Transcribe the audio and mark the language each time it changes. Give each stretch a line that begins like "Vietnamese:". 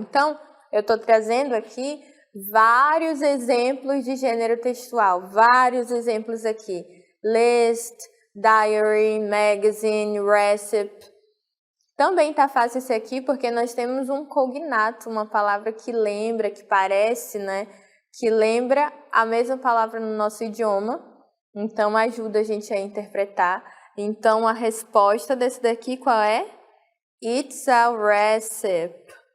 Portuguese: Então, eu estou trazendo aqui vários exemplos de gênero textual, vários exemplos aqui.
English: List, diary, magazine, recipe.
Portuguese: Também está fácil esse aqui porque nós temos um cognato, uma palavra que lembra, que parece, né? Que lembra a mesma palavra no nosso idioma. Então, ajuda a gente a interpretar. Então, a resposta desse daqui qual é?
English: It's a recipe.